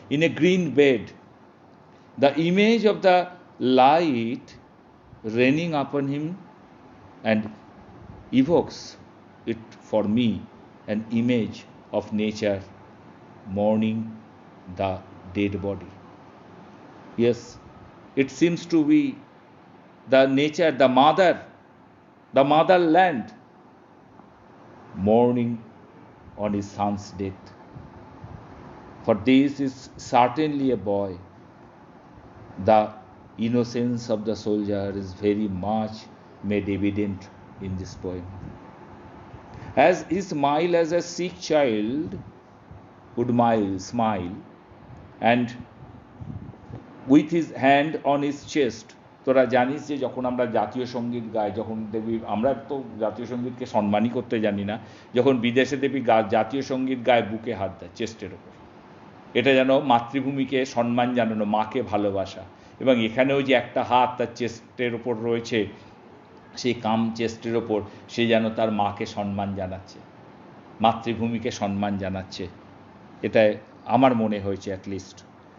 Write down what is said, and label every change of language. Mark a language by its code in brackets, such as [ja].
[en] In a green bed, the image of the light raining upon him and evokes it for me an image of nature mourning the dead body. Yes, it seems to be the nature, the motherland mourning on his son's death. For this is certainly a boy. The innocence of the soldier is very much made evident in this poem. As he smiled as a sick child would smile, and with his hand on his chest. [bn] তোরা জানিস যে যখন আমরা জাতীয় সঙ্গীত গাই, যখন দেবী, আমরা তো জাতীয় সঙ্গীতকে সম্মানই করতে জানি না, যখন বিদেশে দেবী জাতীয় সঙ্গীত গায় বুকে হাত দেয়, চেস্টের ওপর। এটা যেন মাতৃভূমিকে সম্মান জানানো, মাকে ভালোবাসা। এবং এখানেও যে একটা হাত তার চেস্টের ওপর রয়েছে, সেই কাম চেস্টের ওপর, সে যেন তার মাকে সম্মান জানাচ্ছে, মাতৃভূমিকে সম্মান জানাচ্ছে, এটা আমার মনে হয়েছে অ্যাটলিস্ট।